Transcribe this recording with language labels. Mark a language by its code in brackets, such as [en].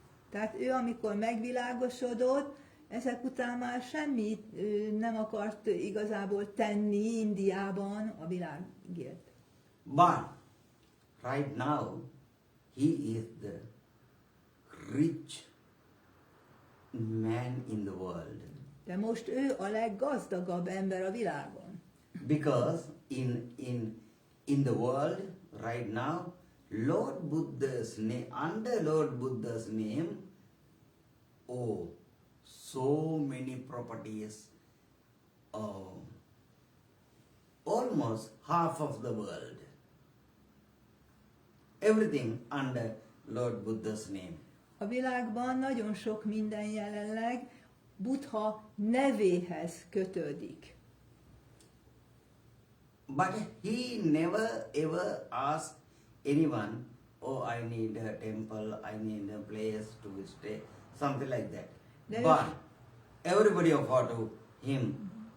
[hu] Tehát ő, amikor megvilágosodott, ezek után már semmit nem akart igazából tenni Indiában a világért. [en] But right now, he is the rich man in the world. [hu] De most ő a leggazdagabb ember a világon. [en] Because in the world right now, Lord Buddha's name, under Lord Buddha's name, oh, so many properties, almost half of the world. Everything under Lord Buddha's name. [hu] A világban nagyon sok minden jelenleg Buddha nevéhez kötődik. [en] But he never ever asked anyone, oh, I need a temple, I need a place to stay, something like that. But everybody offered to him.